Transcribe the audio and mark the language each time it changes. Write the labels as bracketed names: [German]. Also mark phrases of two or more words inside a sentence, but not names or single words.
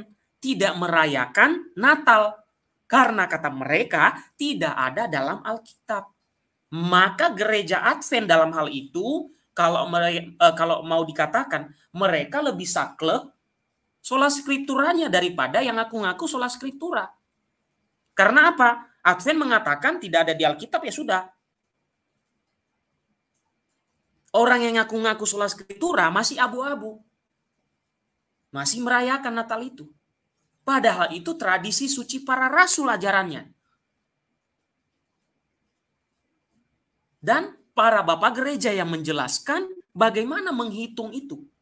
[Indonesian] Tidak merayakan Natal. Karena kata mereka tidak ada dalam Alkitab. Maka gereja Advent dalam hal itu, kalau mau dikatakan, mereka lebih saklek [Latin] sola scripturanya [Indonesian] daripada yang ngaku-ngaku [Latin] sola scriptura. [Indonesian] Karena apa? Advent mengatakan tidak ada di Alkitab, ya sudah. Orang yang ngaku-ngaku [Latin] sola scriptura [Indonesian] masih abu-abu. Masih merayakan Natal itu. Padahal itu tradisi suci para rasul ajarannya. Dan para bapak gereja yang menjelaskan bagaimana menghitung itu.